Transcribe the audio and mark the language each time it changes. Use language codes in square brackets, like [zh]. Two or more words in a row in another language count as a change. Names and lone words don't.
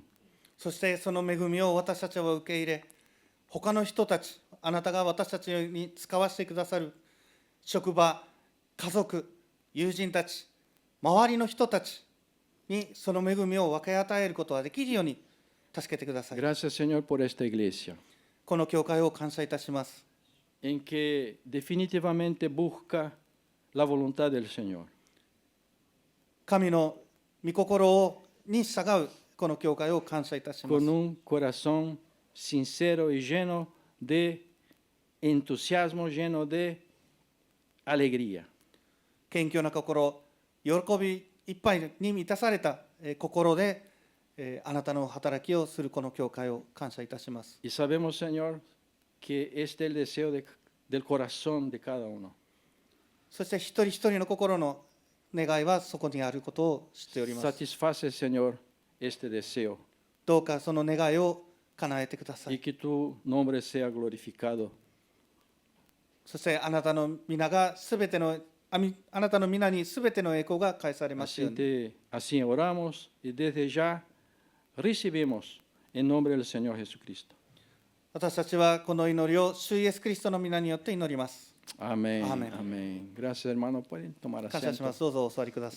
[ja] そしてその恵みを私たちは受け入れ、他の人たち、あなたが私たちに使わせてくださる職場、家族、友人たち、周りの人たちにその恵みを分け与えることができるように助けてください。 [es] Gracias, Señor, por esta iglesia, [ja] この教会を感謝いたします。 [es] en que definitivamente busca la voluntad del Señor. [ja] 神の御心に従うこの教会を感謝いたします。 [es] Con un corazón sincero y lleno de entusiasmo, lleno de alegría. [ja] 謙虚な心、喜びいっぱいに満たされた心であなたの働きをするこの教会を感謝いたします。 [es] Y sabemos, Señor, que este es el deseo del corazón de cada uno. [ja] そして一人一人の心の願いはそこにあることを知っております。 [es] Satisface, Señor, este deseo [ja] どうかその願いを叶えてくださ [es] y [ja] い。 [es] que tu nombre sea glorificado. [ja] そしてあなたの皆がすべてのあなたの皆にすべての栄光が返されますように。 [es] Así oramos y desde ya recibimos en nombre del Señor Jesucristo. [ja] 私たちはこの祈りを主イエスキリストの皆によって祈ります。 [es] Amén. Amén. Amén. Gracias, hermano. Pueden tomar [ja] 感謝しま [es] asiento. [ja] す。どうぞお座りください。